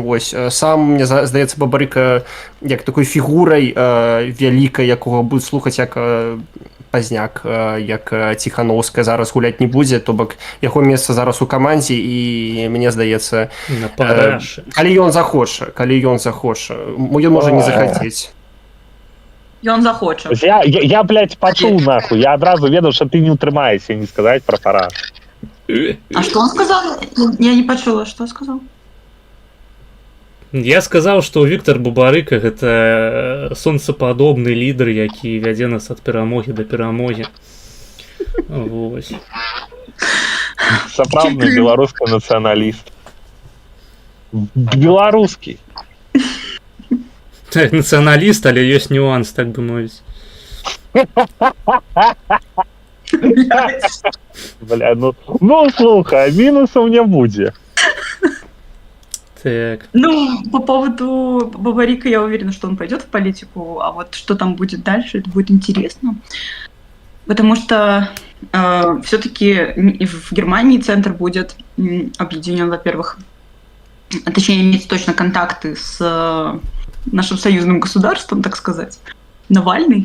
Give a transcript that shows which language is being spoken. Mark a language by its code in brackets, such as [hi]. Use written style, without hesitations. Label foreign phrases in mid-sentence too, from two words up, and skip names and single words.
[be] Вось, сам, мне здаецца, Бабарыка як такой фігурай вялікай, якога будуць слухаць як Пазняк, як Ціхановская зараз гуляць не будзе, то бок яго месца зараз у камандзе, і мне здаецца, калі ён захоча, ён можа не захацець. Ён захоча. Я, блядь, пачуў нахуй, я адразу ведаў, што ты не ўтрымаешся не сказаць пра параж. [ru] А что он сказал? Я не почула, что сказал. [be] Я сказаў, што Віктор Бабарыка гэта сонцападобны лідар, які вядзе нас ад перамогі да перамогі. Вось. Сапраўдны беларускі нацыяналіст. Беларускі. Так, нацыяналіст, але ёсць нюанс, так бы мовіць. Бля, ну слухай, мінусаў не будзе. Так. Ну, [ru] по поводу Бабарика я уверена, что он пойдет в политику, а вот что там будет дальше, это будет интересно. Потому что все-таки в Германии центр будет объединен, во-первых, точнее, иметь точно контакты с нашим союзным государством, так сказать, Навальный.